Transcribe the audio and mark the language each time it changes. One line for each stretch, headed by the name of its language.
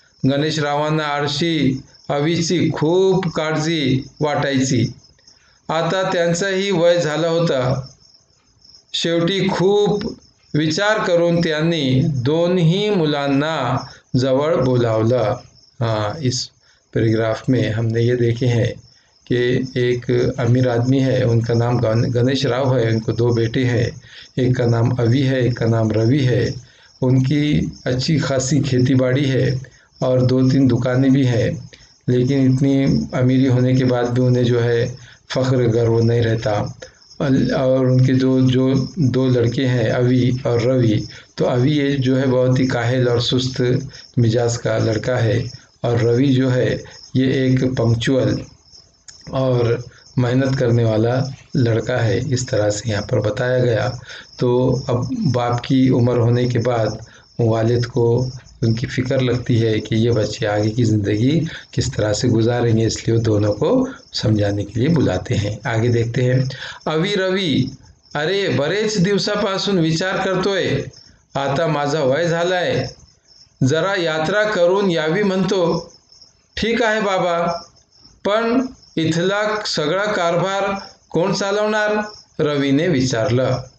Marathi: गणेशरावांना आळशी अवीची खूप काळजी वाटायची। आता त्यांचंही वय झालं होतं। शेवटी खूप विचार करून त्यांनी दोन्ही मुलांना जवळ बोलावलं।
Hindi: इस पैराग्राफ में हमने ये देखे हैं कि एक अमीर आदमी है, उनका नाम गणेश राव है। उनको 2 बेटे हैं, एक का नाम अवी है, एक का नाम रवि है। उनकी अच्छी खासी खेतीबाड़ी है और 2-3 दुकानें भी हैं, लेकिन इतनी अमीरी होने के बाद भी उन्हें जो है फ़ख्र गर्व नहीं रहता। और उनके जो जो 2 लड़के हैं, अवी और रवि, तो अवी ये जो है बहुत ही काहिल और सुस्त मिजाज का लड़का है, और रवि जो है ये एक पंक्चुअल और मेहनत करने वाला लड़का है। इस तरह से यहाँ पर बताया गया। तो अब बाप की उम्र होने के बाद वालिद को उनकी फ़िक्र लगती है कि ये बच्चे आगे की ज़िंदगी किस तरह से गुजारेंगे, इसलिए वो दोनों को समझाने के लिए बुलाते हैं। आगे देखते हैं।
Marathi: अवी रवी, अरे बरेच दिवसापासून विचार करतोय, आता माझा वय झालाय, जरा यात्रा करून यावी म्हणतो. ठीक आहे बाबा, पण इथला सगळा कारभार कोण चालवणार, रवीने विचारलं.